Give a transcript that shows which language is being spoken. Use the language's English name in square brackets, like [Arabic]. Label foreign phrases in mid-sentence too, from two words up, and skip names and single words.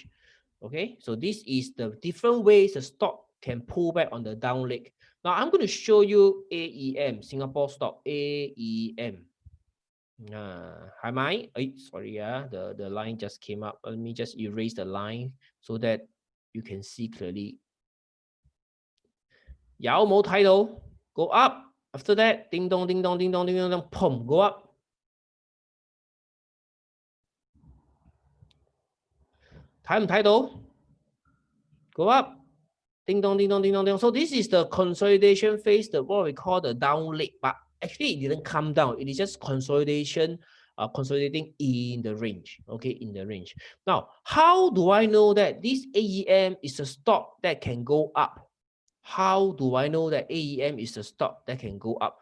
[English] Okay, so this is the different ways the stock can pull back on the down leg. Now I'm going to show you AEM, Singapore stock, AEM. Hi, Mai. Sorry, the line just came up. Let me just erase the line so that you can see clearly. [Cantonese] 有冇睇到 [English] go up? After that, ding dong, ding dong, ding dong, ding dong, ding, pum, go up. [Cantonese] 睇唔睇到 [English] go up, ding dong, ding dong, ding dong, ding dong. So this is the consolidation phase, what we call the down leg. But actually, it didn't come down. It is just consolidation. Consolidating in the range, okay, in the range. Now, how do I know that this AEM is a stock that can go up? How do I know that AEM is a stock that can go up?